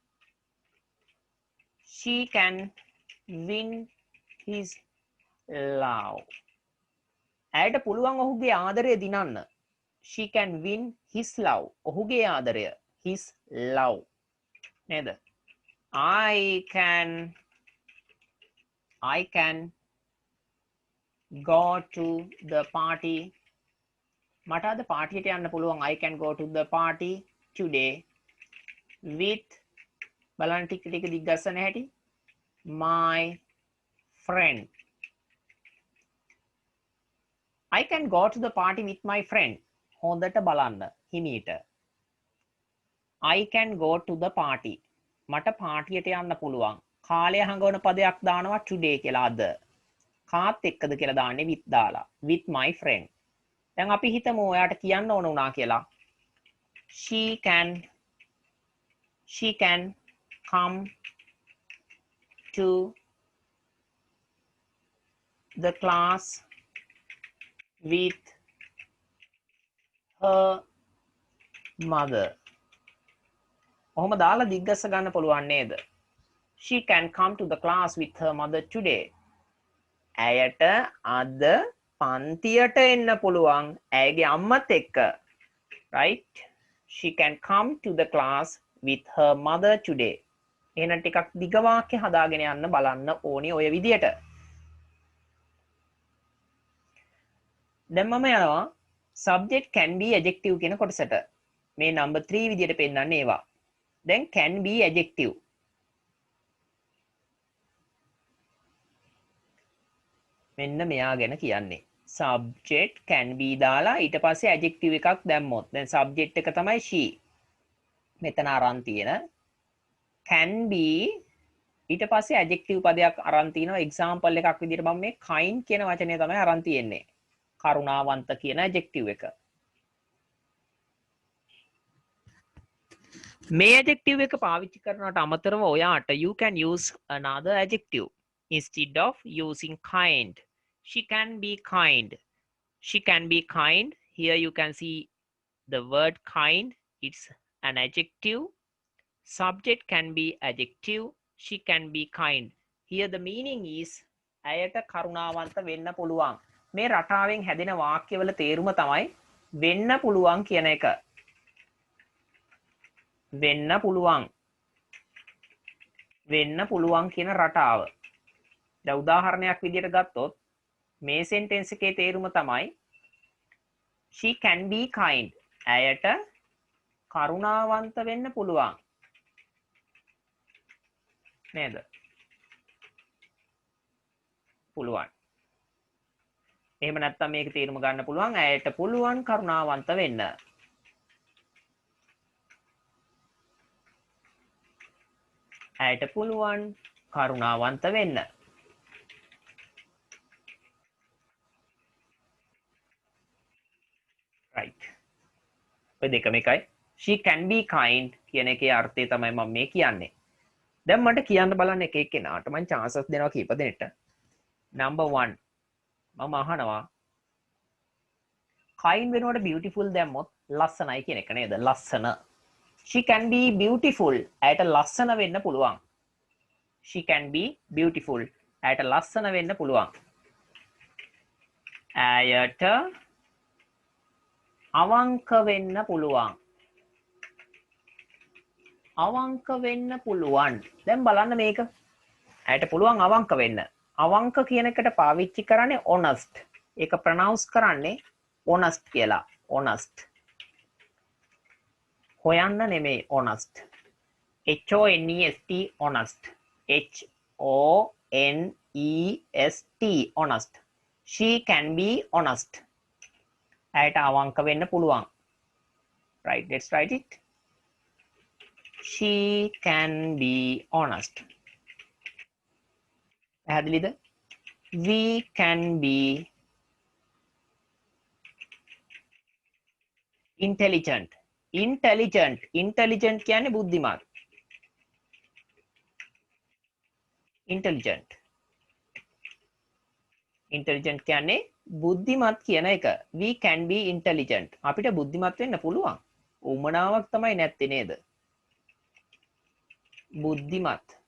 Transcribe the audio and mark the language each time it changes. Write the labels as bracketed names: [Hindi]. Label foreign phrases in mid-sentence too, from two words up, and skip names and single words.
[English] She can win his love. [Sinhala] ඇයට පුළුවන් ඔහුගේ ආදරය දිනන්න. [English] She can win his love. [Sinhala] ඔහුගේ ආදරය. [English] His love. නේද? I can go to the party. [Sinhala] මට අද පාටියට යන්න පුළුවන්. [English] I can go to the party today with [Sinhala] බලන්න ටික ටික දිග්ගස්සන හැටි [English] my friend. I can go to the party with my friend. [Sinhala] හොඳට බලන්න හිමීට. [English] I can go to the party. [Sinhala] මට පාටියට යන්න පුළුවන්. කාලය හඟවන පදයක් දානවා today කියලා අද. කාත් එක්කද කියලා දාන්නේ with දාලා. [English] with my friend. [Sinhala] දැන් අපි හිතමු ඔයාට කියන්න ඕන වුණා කියලා. [English] She can come to the class with her mother. [Sinhala] ඔහොම දාලා දිග්ගස්ස ගන්න පුළුවන් නේද? [English] She can come to the class with her mother today. [Sinhala] ඇයට අද පන්තියට එන්න පුළුවන් ඇයගේ අම්මත් එක්ක. [English] Right? She can come to the class with her mother today. [Sinhala] එහෙනම් ටිකක් දිග වාක්‍ය හදාගෙන යන්න බලන්න ඕනි ඔය විදියට. දැන් මම යනවා [English] subject can be adjective [Sinhala] කියන කොටසට. මේ number 3 විදියට පෙන්නන්නේ ඒවා. දැන් [English] can be adjective. [Sinhala] මෙන්න මෙයා ගැන කියන්නේ. [English] subject can be [Sinhala] දාලා ඊට පස්සේ adjective එකක් දැම්මොත්. දැන් subject එක තමයි she. මෙතන අරන් තියෙන [English] can be [Sinhala] ඊට පස්සේ adjective පදයක් අරන් තිනවා. example එකක් විදියට මම මේ kind කියන වචනය තමයි අරන් තියෙන්නේ. කරුණාවන්ත කියන adjective එක. මේ adjective එක පාවිච්චි කරනවට අමතරව ඔයාට [English] you can use another adjective instead of using kind. She can be kind. She can be kind. Here you can see the word kind. It's an adjective. Subject can be adjective. She can be kind. Here the meaning is [Sinhala] ඇයට කරුණාවන්ත වෙන්න පුළුවන්. මේ රටාවෙන් හැදෙන වාක්‍යවල තේරුම තමයි වෙන්න පුළුවන් කියන එක. වෙන්න පුළුවන්. වෙන්න පුළුවන් කියන රටාව. දැන් උදාහරණයක් විදියට ගත්තොත් මේ sentence එකේ තේරුම තමයි [English] she can be kind. [Sinhala] ඇයට කරුණාවන්ත වෙන්න පුළුවන්. නේද? පුළුවන්. එහෙම නැත්නම් මේක තේරුම ගන්න පුළුවන් ඇයට පුළුවන් කරුණාවන්ත වෙන්න. ඇයට පුළුවන් කරුණාවන්ත වෙන්න. right. ඔය දෙකම එකයි. [English] she can be kind [Sinhala] කියන එකේ අර්ථය තමයි මම මේ කියන්නේ. දැන් මට කියන්න බලන්න එක එක්කෙනාට මම chances දෙනවා කීප දෙනෙක්ට. number 1 මම අහනවා kind වෙනකොට beautiful දැම්මොත් ලස්සනයි කියන එක නේද? ලස්සන. [English] she can be beautiful. [Sinhala] ඇයට ලස්සන වෙන්න පුළුවන්. [English] she can be beautiful. [Sinhala] ඇයට ලස්සන වෙන්න පුළුවන්. ඇයට අවංක වෙන්න පුළුවන්. අවංක වෙන්න පුළුවන්. දැන් බලන්න මේක. ඇයට පුළුවන් අවංක වෙන්න. අවංක කියන එකට පාවිච්චි කරන්නේ honest. ඒක ප්‍රොනවුන්ස් කරන්නේ honest කියලා. honest. හොයන්න නෙමෙයි honest. [English] H O N E S T honest. H O N E S T honest. She can be honest. [Sinhala] ඇයට අවංක වෙන්න පුළුවන්. [English] right, let's write it. she can be honest. පැහැදිලිද? we can be intelligent. [Sinhala] intelligent කියන්නේ බුද්ධිමත්. intelligent කියන්නේ බුද්ධිමත් කියන එක. [English] we can be intelligent. [Sinhala] අපිට බුද්ධිමත් වෙන්න පුළුවන්. උමනාවක් තමයි නැත්තේ නේද? බුද්ධිමත්.